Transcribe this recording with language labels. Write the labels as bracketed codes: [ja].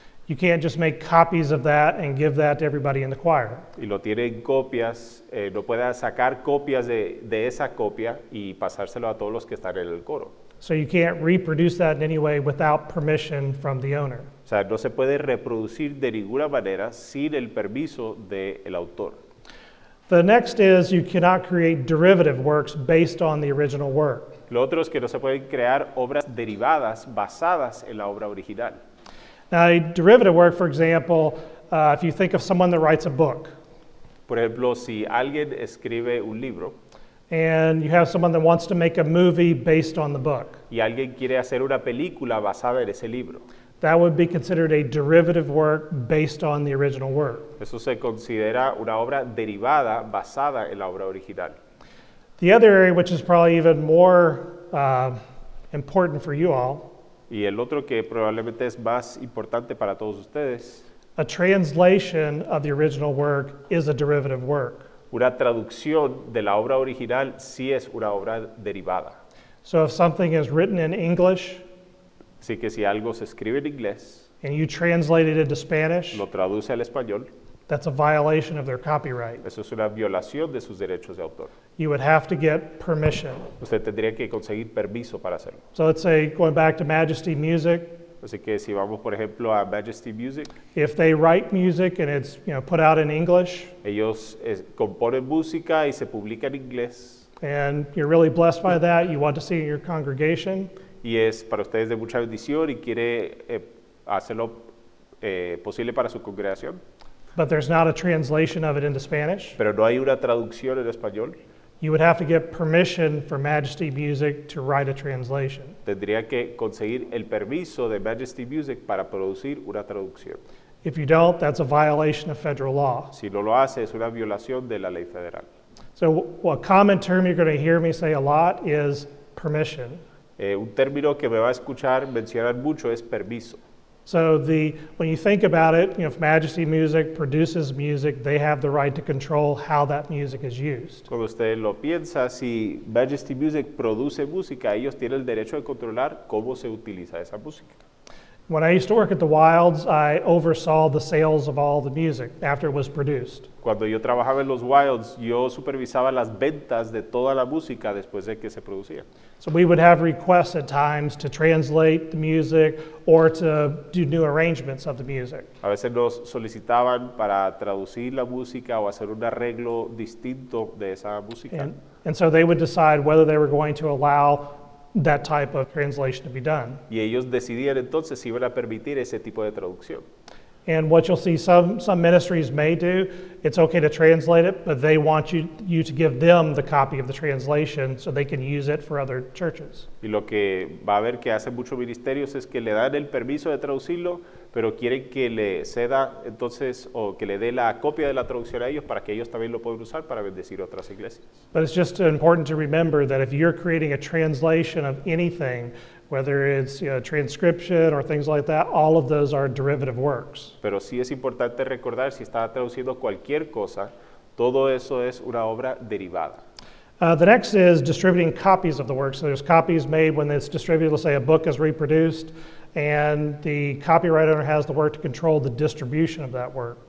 [en] You can't just make copies of that and give that to everybody in the choir. [es] Y lo tiene en copias, no puede sacar copias de esa copia y pasárselo a todos los que están en el coro. [en] So you can't reproduce that in any way without permission from the owner. [es] O sea, no se puede reproducir de ninguna manera sin el permiso del autor. [en] The next is you cannot create derivative works based on the original work. [es] Lo otro es que no se pueden crear obras derivadas basadas en la obra original. [en] Now, a derivative work, for example, if you think of someone that writes a book, [es] Por ejemplo, si alguien escribe un libro [en] and you have someone that wants to make a movie based on the book, [es] y alguien quiere hacer una película basada en ese libro, [en] that would be considered a derivative work based on the original work. [es] eso se considera una obra derivada basada en la obra original. [en] The other area, which is probably even more important for you all, [es] Y el otro que probablemente es más importante para todos ustedes, [en] a translation of the original work is a derivative work. [es] una traducción de la obra original sí es una obra derivada. [en] So if something is written in English [es] Así que si algo se escribe en inglés, [en] and you translate it into Spanish, [es] lo traduce al español, [en] that's a violation of their copyright. [es] eso es una violación de sus derechos de autor. [en] You would have to get permission. [es] Usted tendría que conseguir permiso para hacerlo. [en] So let's say, going back to Majesty Music, [es] Así que si vamos, por ejemplo, a Majesty Music, [en] if they write music and it's put out in English, [es] ellos componen música y se publica en inglés, [en] and you're really blessed by that, you want to see it in your congregation, [es] y es para ustedes de mucha bendición y quiere hacerlo posible para su congregación, [en] but there's not a translation of it into Spanish, [es] pero no hay una traducción en español, [en] you would have to get permission from Majesty Music to write a translation. [es] tendría que conseguir el permiso de Majesty Music para producir una traducción. [en] If you don't, that's a violation of federal law. [es] Si no lo hace, es una violación de la ley federal. [en] So a common term you're going to hear me say a lot is permission. [es] Un término que me va a escuchar mencionar mucho es permiso. [en] So when you think about it, if Majesty Music produces music, they have the right to control how that music is used. [es] Cuando usted lo piensa, si Majesty Music produce música, ellos tienen el derecho de controlar cómo se utiliza esa música. [en] When I used to work at the Wilds, I oversaw the sales of all the music after it was produced. [es] Cuando yo trabajaba en los Wilds, yo supervisaba las ventas de toda la música después de que se producía. [en] So we would have requests at times to translate the music or to do new arrangements of the music. [es] A veces nos solicitaban para traducir la música o hacer un arreglo distinto de esa música. [en] And so they would decide whether they were going to allow that type of translation to be done. [es] Y ellos decidían entonces si iban a permitir ese tipo de traducción. [en] And what you'll see some ministries may do, it's okay to translate it, but they want you to give them the copy of the translation so they can use it for other churches. [es] Y lo que va a ver que hacen muchos ministerios es que le dan el permiso de traducirlo, pero quieren que le ceda entonces o que le dé la copia de la traducción a ellos para que ellos también lo puedan usar para bendecir otras iglesias. [en] But it's just important to remember that if you're creating a translation of anything, whether it's transcription or things like that, all of those are derivative works. [es] Pero sí es importante recordar, si está traduciendo cualquier cosa, todo eso es una obra derivada. [en] The next is distributing copies of the work. So there's copies made when it's distributed. Let's say a book is reproduced, and the copyright owner has the work to control the distribution of that work.